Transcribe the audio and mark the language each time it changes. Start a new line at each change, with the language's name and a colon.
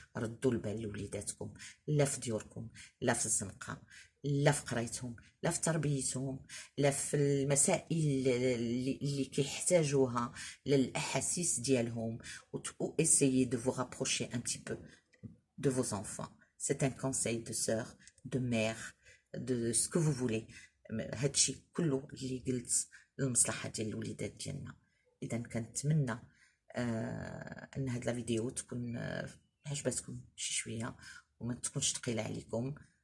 Arabic: ردوا البال لوليداتكم، لا في ديوركم، لا في الزنقه، لا في قرايتهم، لا في تربيتهم، لا في المسائل اللي كيحتاجوها للاحاسيس ديالهم.
French: و essayez de vous rapprocher un petit peu de vos enfants. C'est un conseil de sœur, de mère, de ce que vous voulez.
Arabic: هادشي كله اللي قلت للمصلحه ديال الوليدات ديالنا. اذا كنتمنى ان هاد الفيديو تكون عجبتكم شي شويه وما تكونش ثقيله عليكم.